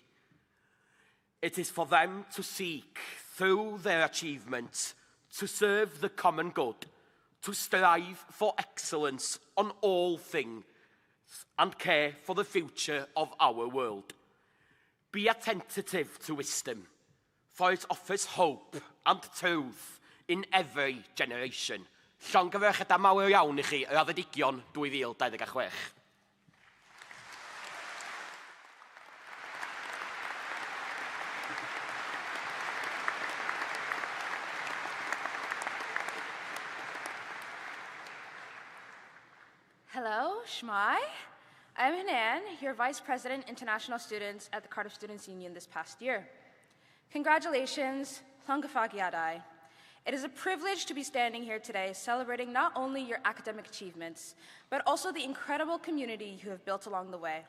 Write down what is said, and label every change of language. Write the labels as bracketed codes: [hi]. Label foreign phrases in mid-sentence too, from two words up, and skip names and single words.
[en] It is for them to seek, through their achievements, to serve the common good, to strive for excellence on all things, and care for the future of our world. Be attentive to wisdom, for it offers hope and truth in every generation. [cy] Llongyfarchiadau mawr iawn I chi, yr addedigion 2026. [en] Hello, Shmai. I'm Hanan, your Vice President, International Students at the Cardiff Students' Union this past year. Congratulations, Llongyfarchiadau. It is a privilege to be standing here today celebrating not only your academic achievements, but also the incredible community you have built along the way.